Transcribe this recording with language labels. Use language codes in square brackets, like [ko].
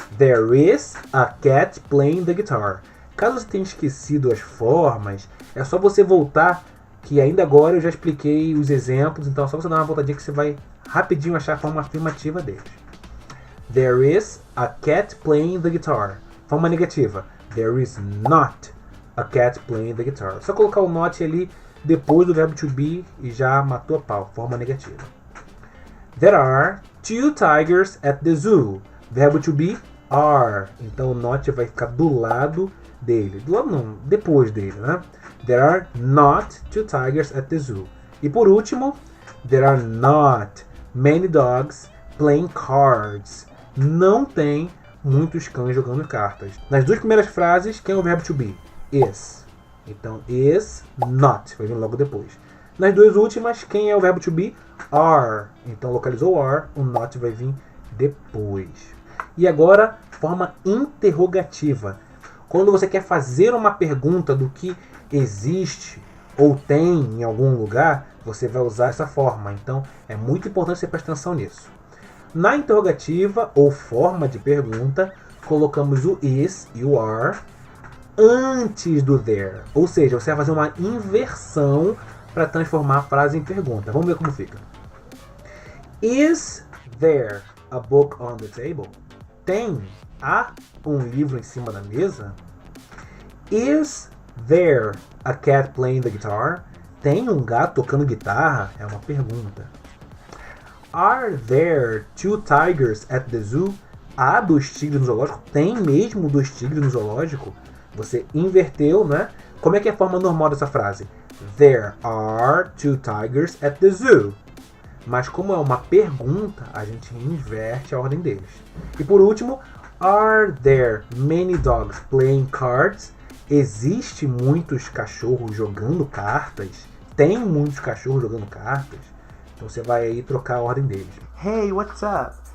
[en] There is a cat playing the guitar. [pt] Caso você tenha esquecido as formas, é só você voltar, que ainda agora eu já expliquei os exemplos, então é só você dar uma voltadinha que você vai rapidinho achar a forma afirmativa deles. [en] There is a cat playing the guitar. [pt] Forma negativa. [en] There is not a cat playing the guitar. [pt] Só colocar o not ali depois do verbo to be e já matou a pau. Forma negativa. [en] There are 2 tigers at the zoo. [pt] Verbo to be are. Então o not vai ficar do lado dele. Do lado não, depois dele, né? [en] There are not 2 tigers at the zoo. [pt] E por último, [en] there are not many dogs playing cards. [pt] Não tem muitos cães jogando cartas. Nas duas primeiras frases, quem é o verbo to be? Is. Então, is not. Vai vir logo depois. Nas duas últimas, quem é o verbo to be? Are. Então, localizou are, o not vai vir depois. E agora, forma interrogativa. Quando você quer fazer uma pergunta do que existe ou tem em algum lugar, você vai usar essa forma. Então, é muito importante você prestar atenção nisso. Na interrogativa ou forma de pergunta, colocamos o is e o are antes do there. Ou seja, você vai fazer uma inversão para transformar a frase em pergunta. Vamos ver como fica. [en] Is there a book on the table? [pt] Há um livro em cima da mesa? [en] Is there a cat playing the guitar? [pt] Tem um gato tocando guitarra? É uma pergunta. [en] Are there 2 tigers at the zoo? [pt] Há 2 tigres no zoológico? Tem mesmo 2 tigres no zoológico? Você inverteu, né? Como é que é a forma normal dessa frase? [en] There are 2 tigers at the zoo. [pt] Mas como é uma pergunta, a gente inverte a ordem deles. E por último, [en] are there many dogs playing cards? [pt] Existe muitos cachorros jogando cartas? Tem muitos cachorros jogando cartas? Então você vai aí trocar a ordem deles. [en] Hey, what's up?